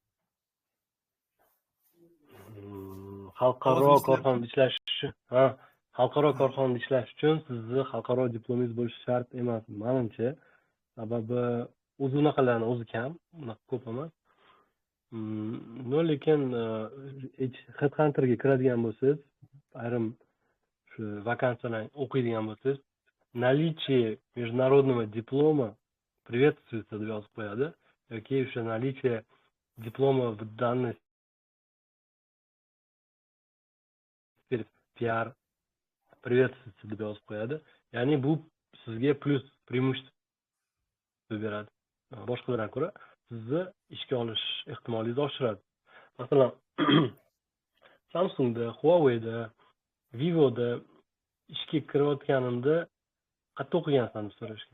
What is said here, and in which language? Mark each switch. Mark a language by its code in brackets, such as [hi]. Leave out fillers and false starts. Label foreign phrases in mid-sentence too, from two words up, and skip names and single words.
[uz] Xalqaro korxonada ishlash uchun, xalqaro korxonada ishlash uchun sizni xalqaro diplomingiz bo'lishi shart emas, menimcha. Sababi o'zi unaqalarni o'zi kam, unaqa ko'p emas. lekin headhunterga kiradigan bo'lsangiz, ayrim shu vakansiyalarni o'qiydigan bo'lsangiz, [ru] наличие международного диплома приветствуется [uz] deb yozib qo'yadi yoki o'sha [ru] наличие диплома в данной PR приветствуется [uz] deb yozib qo'yadi. Ya'ni bu sizga plus преимущество beradi. Boshqalardan ko'ra sizni ishga olish ehtimolingizni oshiradi. Masalan, Samsungda, Huawei'da, Vivo'da ishga kirayotganimda qayerda o'qigansan deb so'rashgan.